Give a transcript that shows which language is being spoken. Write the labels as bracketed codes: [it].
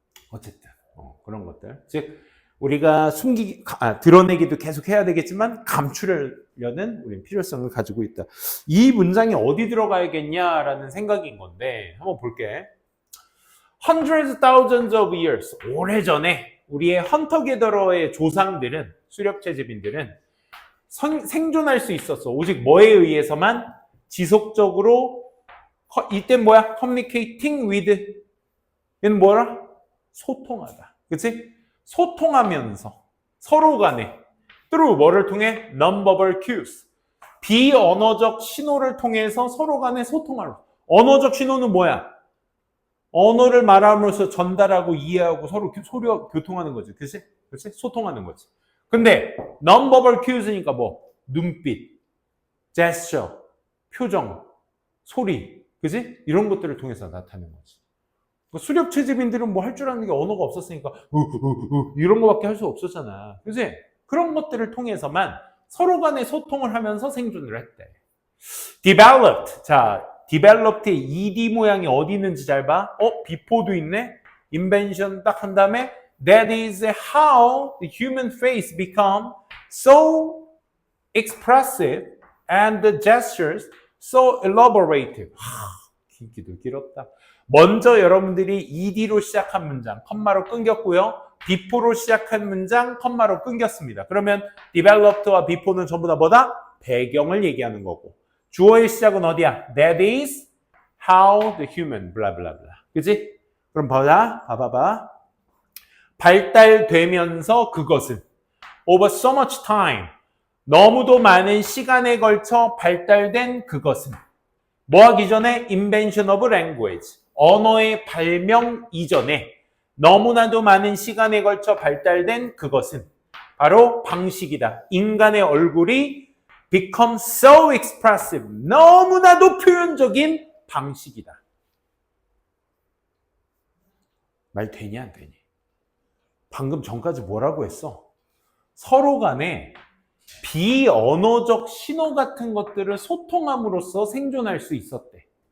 [ko] 어쨌든 그런 것들. 즉 우리가 드러내기도 계속 해야 되겠지만 감추려는 우리는 필요성을 가지고 있다. 이 문장이 어디 들어가야겠냐라는 생각인 건데 한번 볼게. [en] Hundreds, thousands of years. [ko] 오래전에 우리의 헌터게더러의 조상들은, 수렵채집인들은 생존할 수 있었어. 오직 뭐에 의해서만? 지속적으로. 이때 뭐야? [en] Communicating with. [ko] 얘는 뭐라? 소통하다. 그치? 소통하면서 서로 간에 through 뭐를 통해? [en] non-verbal cues. [ko] 비언어적 신호를 통해서 서로 간에 소통하는. 언어적 신호는 뭐야? 언어를 말함으로써 전달하고 이해하고 서로 교통하는 거지. 그치? 그치? 소통하는 거지. 근데 non-verbal cues니까 뭐? 눈빛, gesture, 표정, 소리. 그치? 이런 것들을 통해서 나타내는 거지. 수렵 채집인들은 뭐 할 줄 아는 게 언어가 없었으니까 이런 거밖에 할 수 없었잖아. 그치? 그런 것들을 통해서만 서로 간에 소통을 하면서 생존을 했대. [en] developed. [ko] 자, developed의 ed 모양이 어디 있는지 잘 봐. before도 있네. [en] invention [ko] 딱 한 다음에 [en] that is how the human face become so expressive and the gestures so elaborative. [ko] 길기도 길었다. 먼저 여러분들이 ed로 시작한 문장, 컴마로 끊겼고요. before로 시작한 문장, 컴마로 끊겼습니다. 그러면 developed와 before는 전부 다 뭐다? 배경을 얘기하는 거고. 주어의 시작은 어디야? [en] That is how the human, [ko] 블라블라블라. 그치? 그럼 봐봐. 발달되면서 그것은 [en] over so much time, [ko] 너무도 많은 시간에 걸쳐 발달된 그것은 뭐 하기 전에? [en] invention of language. [ko] 언어의 발명 이전에 너무나도 많은 시간에 걸쳐 발달된 그것은 바로 방식이다. 인간의 얼굴이 [en] become so expressive. [ko] 너무나도 표현적인 방식이다. 말 되니 안 되니? 방금 전까지 뭐라고 했어? 서로 간에 비언어적 신호 같은 것들을 소통함으로써 생존할 수 있었대.